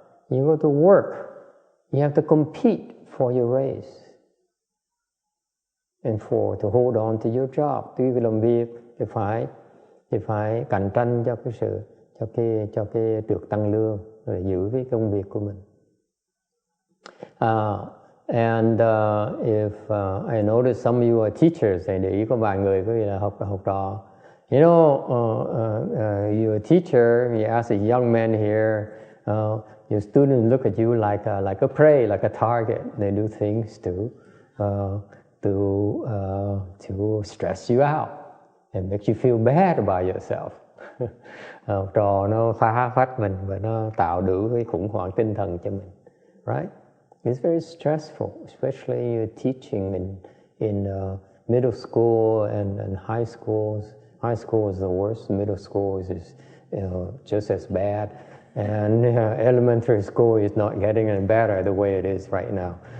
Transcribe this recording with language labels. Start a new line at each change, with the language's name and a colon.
English: You go to work, you have to compete for your raise and to hold on to your job.
Vietnamese: Tuy vì làm việc thì phải cạnh tranh cho cái sự cho cái được tăng lương để giữ cái công việc của mình.
English: If I notice some of you are teachers,
Vietnamese: để ý có vài người có nghĩa là học trò.
English: You know, you're a teacher. You ask a young man here. Your students look at you like a prey, like a target. They do things to stress you out and make you feel bad about yourself.
Vietnamese: Học trò nó phá phách mình và nó tạo đủ cái khủng hoảng tinh thần cho mình.
English: Right? It's very stressful, especially you're teaching in middle school and high schools. High school is the worst. Middle school is just as bad. And elementary school is not getting any better the way it is right now.